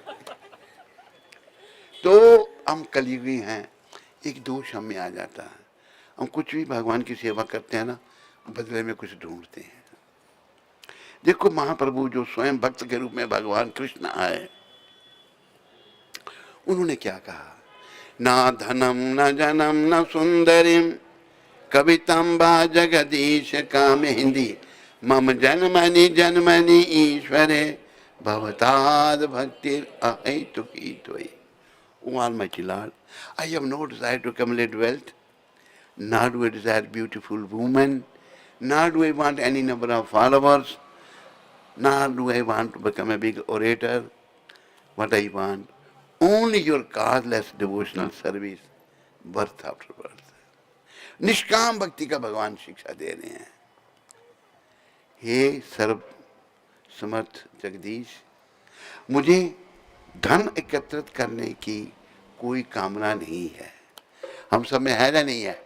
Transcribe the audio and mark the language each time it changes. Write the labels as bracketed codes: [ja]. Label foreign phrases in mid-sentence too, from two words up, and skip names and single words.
[hi] तो हम कलयुगी हैं, एक दोष हमें आ जाता है, हम कुछ भी भगवान की सेवा करते हैं ना, बदले में कुछ ढूंढते हैं। देखो महाप्रभु जो स्वयं भक्त के रूप में भगवान कृष्ण आए, उन्होंने क्या कहा, [sa] ना धनम न जनम न सुंदरिम कवितम बा जगदीश का मेहंदी मम जन्मनि जन्मनि ईश्वरे भवताद भक्तिर अहेतुकी त्वयि। [en] O Almighty Lord, I have no desire to accumulate wealth, nor do I desire beautiful women, nor do I want any number of followers, nor do I want to become a big orator. What I want, only your causeless devotional service, birth after birth. [hi] निष्काम भक्ति का भगवान शिक्षा दे रहे हैं। हे सर्व समर्थ जगदीश, मुझे धन एकत्रित करने की कोई कामना नहीं है। हम सब में है ना नहीं है?